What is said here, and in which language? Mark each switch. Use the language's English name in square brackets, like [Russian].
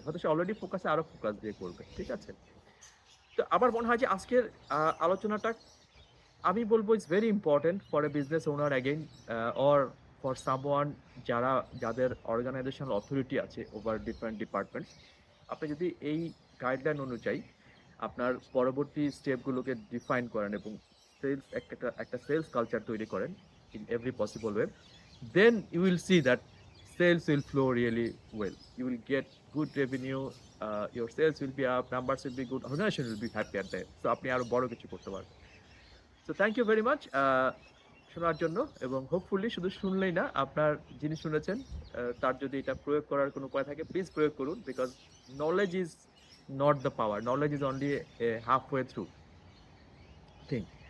[Bangla] হয়তো সে অলরেডি ফোকাসে, আরো ফোকাস দিয়ে করবে। ঠিক আছে? তো আমার মনে হয় যে আজকের আলোচনাটা আমি বলবো [English] it's very important for a business owner again, or for someone [Bangla] যাদের অর্গানাইজেশনাল অথরিটি আছে [English] Over different department. [Bangla] আপনি যদি এই গাইডলাইন অনুযায়ী আপনার পরবর্তী স্টেপগুলোকে ডিফাইন করেন এবং সেলস একটা সেলস কালচার তৈরি করেন [English] in every possible way, then you will see that sales will flow really well. You will get good revenue, your sales will be up, numbers will be good, organization will be happy at that. [Bangla] So আপনি আরো বড় কিছু করতে পারবেন। [English] So thank you very much [Bangla] শোনার জন্য, এবং hopefully শুধু শুনলেই না, আপনার যিনি শুনেছেন তার যদি এটা প্রয়োগ করার কোনো উপায় থাকে প্লিজ প্রয়োগ করুন, [English] Because knowledge is not the power, knowledge is only half way through thing.